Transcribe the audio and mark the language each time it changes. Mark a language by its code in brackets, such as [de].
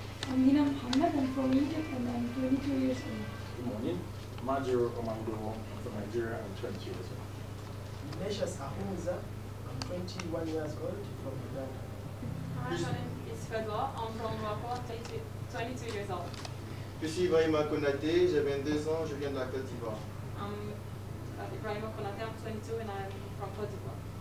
[en] I'm Nina Muhammad, I'm from Egypt and I'm 22 years old. Good morning. Major Omandowo, I'm from Nigeria, I'm 20 years old. Ignatius Ahunza, I'm 21 years old from Uganda. Hi, my name is Fedwa, I'm from Morocco, 22 years old. [fr] Je suis Ibrahima Konaté, j'ai 22 ans, je viens de la Côte d'Ivoire. [en] I'm Ibrahima Konaté, I'm 22 and I'm from Côte d'Ivoire.